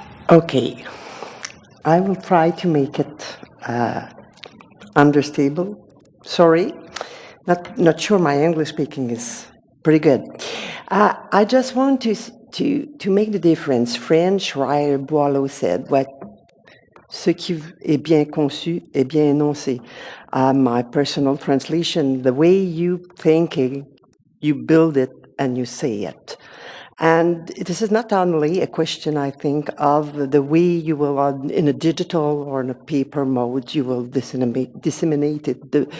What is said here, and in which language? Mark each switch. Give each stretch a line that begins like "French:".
English: Okay, I will try to make it understandable. Sorry, not sure my English speaking is pretty good. I just want to make the difference. French writer Boileau said,
French: ce qui est bien conçu est bien énoncé.
English: My personal translation, the way you thinking, you build it and you say it. And this is not only a question, I think, of the way you will, in a digital or in a paper mode, you will disseminate it.